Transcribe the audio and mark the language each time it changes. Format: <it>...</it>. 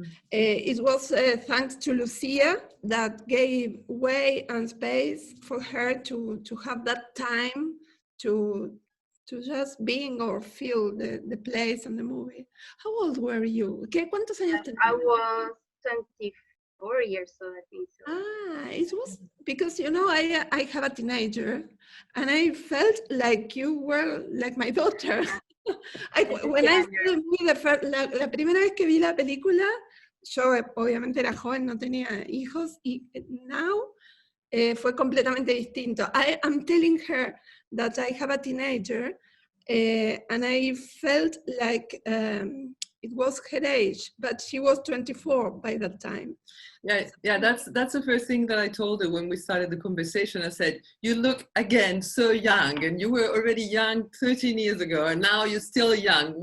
<en>It was thanks to Lucia that gave way and space for her to have that time to just being or feel the place and the movie. How old were you?</en> <es>¿Cuántos años tenías?</es> <en>I was 24 years old, I think so. It was because, you know, I have a teenager and I felt like you were like my daughter. When I saw the movie,</en> <es>la primera vez que vi la película, yo obviamente era joven, no tenía hijos, y now fue completamente</es> <en>distinto. I'm telling her that I have a teenager, and I felt like it was her age, but she was 24 by that time. Yeah, that's the first thing that I told her when we started the conversation. I said, you look again so young, and you were already young 13 years ago, and now you're still young.</en>